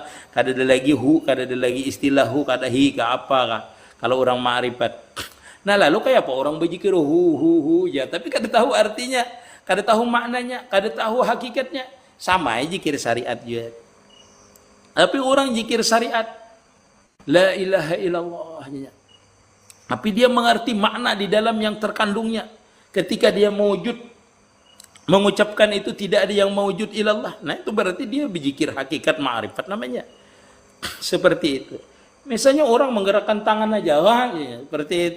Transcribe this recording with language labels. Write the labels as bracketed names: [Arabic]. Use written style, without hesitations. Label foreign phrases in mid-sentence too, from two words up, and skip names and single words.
[Banjar] Kada ada lagi hu, kada ada lagi istilah hu, kada hi ka apa kah. [Indonesian] Kalau orang ma'rifat. Nah lalu kayak apa orang berzikir hu ya, tapi kada tahu artinya, kada tahu maknanya, kada tahu hakikatnya. Sama aja zikir syariat juga. Tapi orang zikir syariat [Arabic] لا إله إلا الله. [Indonesian] Tapi dia mengerti makna di dalam yang terkandungnya. Ketika dia mewujud, mengucapkan itu tidak ada yang mewujud ilallah. Nah itu berarti dia berzikir hakikat ma'rifat namanya. Seperti itu. Misalnya orang menggerakkan tangan aja, wah, ya, seperti itu.